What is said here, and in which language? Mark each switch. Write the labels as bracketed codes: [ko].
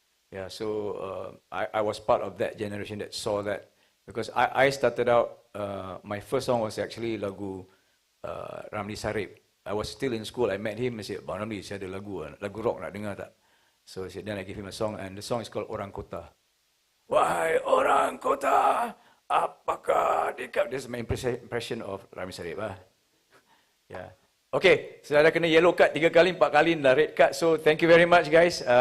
[en] Yeah, so I was part of that generation that saw that, because I started out, my first song was actually lagu Ramli Sarip. I was still in school, I met him, I said, [ms] Bang Ramli, saya ada lagu rock nak dengar tak? [en] So I said, then I gave him a song, and the song is called Orang Kota. [ms] Wahai orang kota, apakah dikau? [en] This is my impression of Ramli Sarip. Yeah. Okay, [ms] sudah kena [en] yellow card [ms] 3 kali, 4 kali, dah [en] red card. So thank you very much guys.